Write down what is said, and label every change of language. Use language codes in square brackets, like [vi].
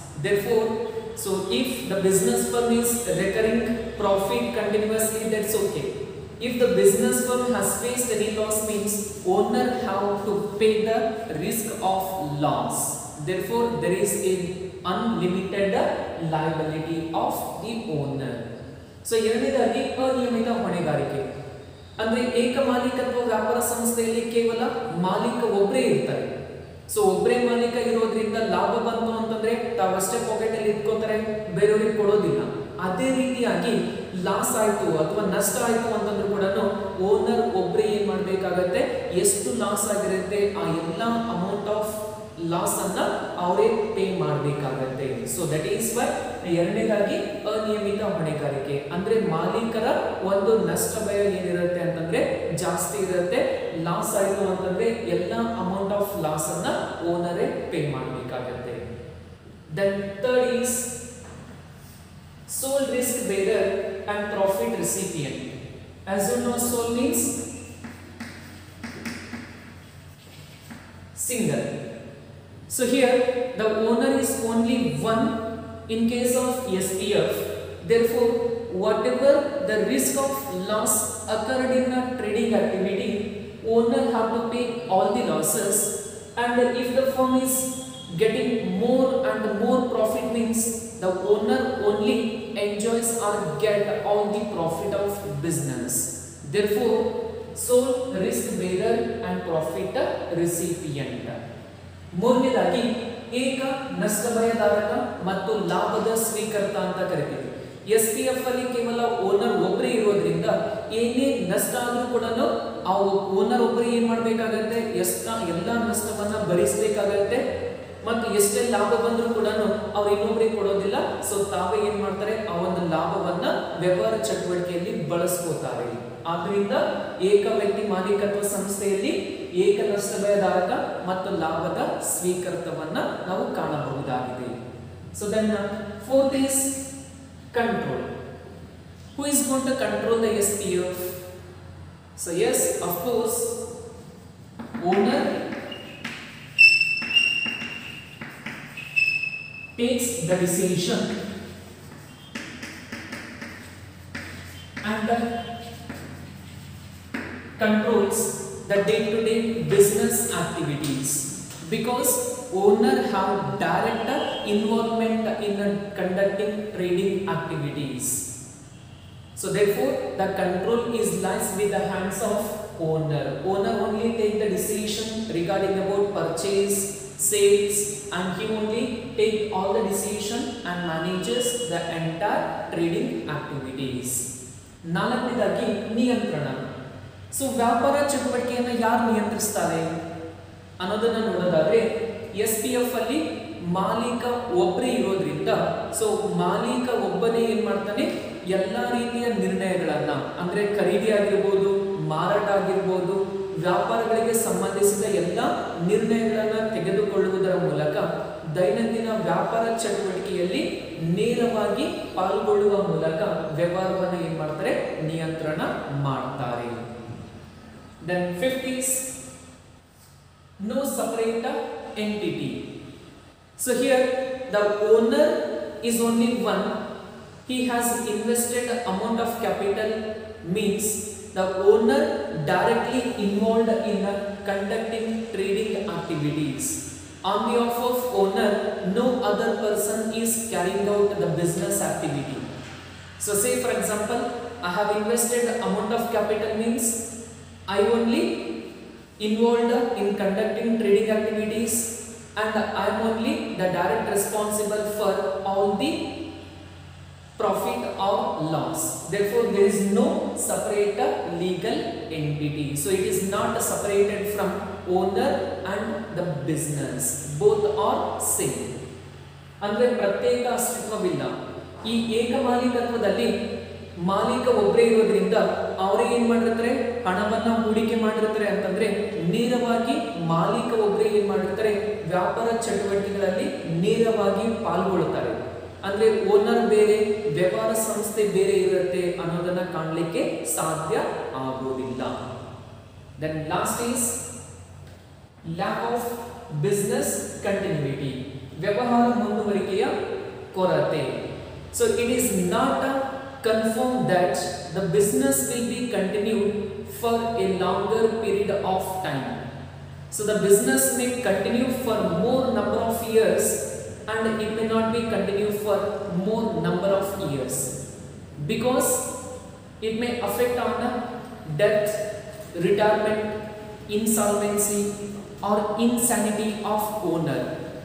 [en] Therefore, so if the business firm is recurring profit continuously, that's okay. If the business firm has faced any loss, means owner have to pay the risk of loss. Therefore there is a unlimited liability of the owner. [kn] So ಎರಡನೇದಾಗಿ ಅನಿಯಮಿತ ಹೊಣೆಗಾರಿಕೆ ಅಂದ್ರೆ ಏಕಮಾಲೀಕತ್ವ ವ್ಯಾಪಾರ ಸಂಸ್ಥೆಯಲ್ಲಿ ಕೇವಲ ಮಾಲೀಕ ಒಬ್ಬರೇ ಇರ್ತಾರೆ. ಸೊ ಒಬ್ಬರೇ ಮಾಲೀಕ ಇರೋದ್ರಿಂದ ಲಾಭ ಬಂತು ಅಂತಂದ್ರೆ ತಾವಷ್ಟೇ ಪಾಕೆಟ್ ಅಲ್ಲಿ ಇಟ್ಕೋತಾರೆ, ಬೇರೆಯವ್ರಿಗೆ ಕೊಡೋದಿಲ್ಲ. ಅದೇ ರೀತಿಯಾಗಿ ಲಾಸ್ ಆಯ್ತು ಅಥವಾ ನಷ್ಟ ಆಯ್ತು ಅಂತಂದ್ರೂ ಕೂಡ ಓನರ್ ಒಬ್ಬರೇ ಏನ್ ಮಾಡ್ಬೇಕಾಗತ್ತೆ, ಎಷ್ಟು ಲಾಸ್ ಆಗಿರುತ್ತೆ ಆ ಎಲ್ಲ [en] amount of loss [kn] ಅನ್ನ ಅವರೇ ಪೇ ಮಾಡಬೇಕಾಗತ್ತೆ. [en] so that is why [kn] ಎರಡನೇದಾಗಿ ಅನಿಯಮಿತ ಹೊಣೆಗಾರಿಕೆ ಅಂದ್ರೆ ಮಾಲೀಕರ ಒಂದು ನಷ್ಟ ಭಯ ಏನಿರುತ್ತೆ ಅಂತಂದ್ರೆ ಜಾಸ್ತಿ ಇರುತ್ತೆ. ಲಾಸ್ ಆಯಿತು ಅಂತಂದ್ರೆ ಎಲ್ಲ [en] amount of loss [kn] ಅನ್ನ ಓನರೇ ಪೇ ಮಾಡಬೇಕಾಗತ್ತೆ. [en] Then third is sole risk bearer and profit recipient. As you know, sole means single. So here the owner is only one in case of SPF. Therefore whatever the risk of loss occurred in a trading activity, owner have to pay all the losses. and if the firm is getting more and more profit means the owner only enjoys or get all the profit of business. Therefore, sole risk bearer and profit recipient. [kn] ಮೂರನೇದಾಗಿ ಏಕ ನಷ್ಟ ಭಯದಾರಕ ಮತ್ತು ಲಾಭದ ಸ್ವೀಕರ್ತ ಅಂತ ಕರಿತೀವಿ. SPF ಅಲ್ಲಿ ಕೇವಲ owner ಒಬ್ಬರೇ ಇರೋದ್ರಿಂದ ಏನೇ ನಷ್ಟ ಆದ್ರೂ ಕೂಡ ಆ ಓನರ್ ಒಬ್ಬರೇ ಏನ್ ಮಾಡಬೇಕಾಗತ್ತೆ, ಎಲ್ಲ ನಷ್ಟವನ್ನ ಭರಿಸಬೇಕಾಗತ್ತೆ ಮತ್ತು ಎಷ್ಟೇ ಲಾಭ ಬಂದರೂ ಕೂಡ ಅವ್ರು ಇನ್ನೊಬ್ಬರಿಗೆ ಕೊಡೋದಿಲ್ಲ. ಸೊ ತಾವೇ ಏನ್ ಮಾಡ್ತಾರೆ, ಆ ಒಂದು ಲಾಭವನ್ನ ವ್ಯವಹಾರ ಚಟುವಟಿಕೆಯಲ್ಲಿ ಬಳಸ್ಕೋತಾರೆ. ಆದ್ರಿಂದ ಏಕ ವ್ಯಕ್ತಿ ಮಾಲೀಕತ್ವ ಸಂಸ್ಥೆಯಲ್ಲಿ ಏಕ ನಷ್ಟ ಭಯದಾರಕ ಮತ್ತು ಲಾಭದ ಸ್ವೀಕರ್ತವನ್ನ ನಾವು ಕಾಣಬಹುದಾಗಿದೆ. [en] So then fourth is control. Who is going to control the SPF? So yes, of course, owner takes the decision and controls the day-to-day business activities, because owner have direct involvement in conducting trading activities. So therefore the control is lies with the hands of owner. Owner only take the decision regarding about purchase, sales, and he only take all the decision and manages the entire trading activities. [kn] ನಾಲ್ಕನೇದಾಗಿ ನಿಯಂತ್ರಣ. So ವ್ಯಾಪಾರ ಚಟುವಟಿಕೆಯನ್ನು ಯಾರು ನಿಯಂತ್ರಿಸ್ತಾರೆ ಅನ್ನೋದನ್ನ ನೋಡೋದಾದ್ರೆ, SPF ಅಲ್ಲಿ ಮಾಲೀಕ ಒಬ್ಬರೇ ಇರೋದ್ರಿಂದ ಸೊ ಮಾಲೀಕ ಒಬ್ಬನೇ ಏನ್ ಮಾಡ್ತಾನೆ, ಎಲ್ಲಾ ರೀತಿಯ ನಿರ್ಣಯಗಳನ್ನ ಅಂದ್ರೆ ಖರೀದಿ ಆಗಿರ್ಬೋದು, ಮಾರಾಟ ಆಗಿರ್ಬೋದು, ವ್ಯಾಪಾರಗಳಿಗೆ ಸಂಬಂಧಿಸಿದ ಎಲ್ಲ ನಿರ್ಣಯಗಳನ್ನ ತೆಗೆದುಕೊಳ್ಳುವುದರ ಮೂಲಕ ದೈನಂದಿನ ವ್ಯಾಪಾರ ಚಟುವಟಿಕೆಯಲ್ಲಿ ನೇರವಾಗಿ ಪಾಲ್ಗೊಳ್ಳುವ ಮೂಲಕ ವ್ಯವಹಾರವನ್ನು ಏನ್ ಮಾಡ್ತಾರೆ, ನಿಯಂತ್ರಣ ಮಾಡ್ತಾರೆ. [en] Then fifth is no separate entity. So here the owner is only one. He has invested amount of capital, means the owner directly involved in conducting trading activities. On behalf of owner, no other person is carrying out the business activity. So say for example, I have invested amount of capital, means I only involved in conducting trading activities and I am only the direct responsible for all the profit or loss. Therefore there is no separate legal entity. So it is not separated from owner and the business. Both are same. [kn] ಅಂದ್ರೆ ಪ್ರತ್ಯೇಕ ಅಸ್ತಿತ್ವವಿಲ್ಲ. ಈ ಏಕ ಮಾಲೀಕತ್ವದಲ್ಲಿ ಮಾಲೀಕ ಒಬ್ಬರೇ ಇರೋದ್ರಿಂದ ಅವರೇ ಏನ್ ಮಾಡಿರ್ತಾರೆ, ಹಣವನ್ನ ಹೂಡಿಕೆ ಮಾಡಿರ್ತಾರೆ ಅಂತಂದ್ರೆ ನೇರವಾಗಿ ಮಾಲೀಕ ಒಬ್ಬರೇ ಏನ್ ಮಾಡಿರ್ತಾರೆ, ವ್ಯಾಪಾರ ಚಟುವಟಿಕೆಗಳಲ್ಲಿ ನೇರವಾಗಿ ಪಾಲ್ಗೊಳ್ಳುತ್ತಾರೆ. ಅಂದ್ರೆ ಓನರ್ ಬೇರೆ, ವ್ಯವಹಾರ ಸಂಸ್ಥೆ ಬೇರೆ ಇರುತ್ತೆ ಅನ್ನೋದನ್ನ ಕಾಣಲಿಕ್ಕೆ ಸಾಧ್ಯ ಆಗೋದಿಲ್ಲ. [en] then last is lack of business continuity, [kn] ವ್ಯವಹಾರ ಮುಂದುವರಿಕೆಯ ಕೊರತೆ. [en] So it is not confirm that the business will be continued for a longer period of time. So the business may continue for more number of years and it may not be continued for more number of years, because it may affect on the death, retirement, insolvency or insanity of owner.